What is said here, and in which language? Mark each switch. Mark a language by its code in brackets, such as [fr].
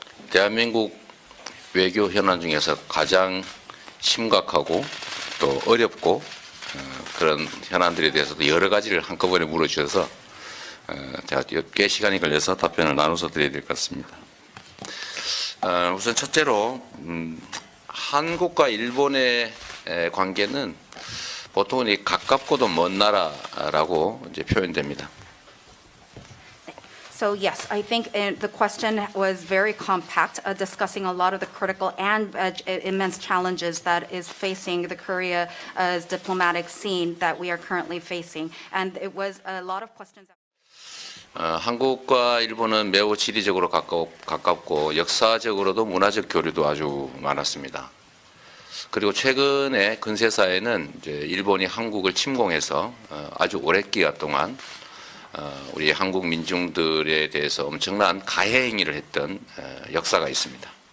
[ko] 대한민국 외교 현안 중에서 가장 심각하고 또 어렵고 그런 현안들에 대해서도 여러 가지를 한꺼번에 물어주셔서 제가 꽤 시간이 걸려서 답변을 나눠서 드려야 될 것 같습니다. 우선 첫째로 한국과 일본의 관계는 보통은 이 가깝고도 먼 나라라고 이제 표현됩니다. [en] so yes, I think the question was very compact, discussing a lot of the critical and immense challenges that is facing the Korea's diplomatic scene that we are currently facing. And it was a lot of questions. [ko] 한국과 일본은 매우 지리적으로 가깝고 역사적으로도 문화적 교류도 아주 많았습니다. 그리고 최근에 근세사에는 이제 일본이 한국을 침공해서 아주 오랜 기간 동안 우리 한국 민중들에 대해서 엄청난 가해 행위를 했던 역사가 있습니다.